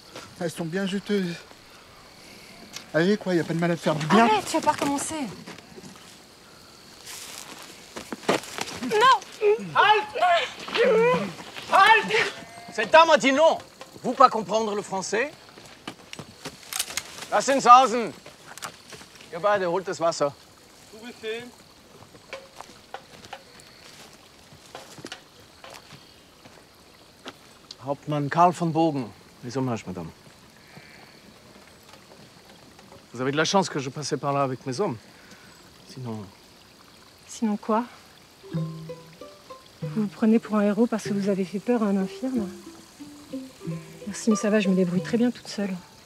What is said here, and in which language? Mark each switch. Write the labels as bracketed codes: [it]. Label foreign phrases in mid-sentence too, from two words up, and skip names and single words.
[fr] Elles sont bien juteuses. Allez, quoi, y a pas de mal à te faire du bien. Arrête, tu vas pas recommencer. Non! [de] Halt! Halt! [fr] Cette dame a dit non. Vous pas comprendre le français? [de] Lassen sausen. Ihr beide holt das Wasser. Wo befehlen? Hauptmann Karl von Bogen. [fr] Les hommages, madame. Vous avez de la chance que je passais par là avec mes hommes. Sinon... Sinon quoi? Vous vous prenez pour un héros parce que vous avez fait peur à un infirme? Merci, mais ça va, je me débrouille très bien toute seule.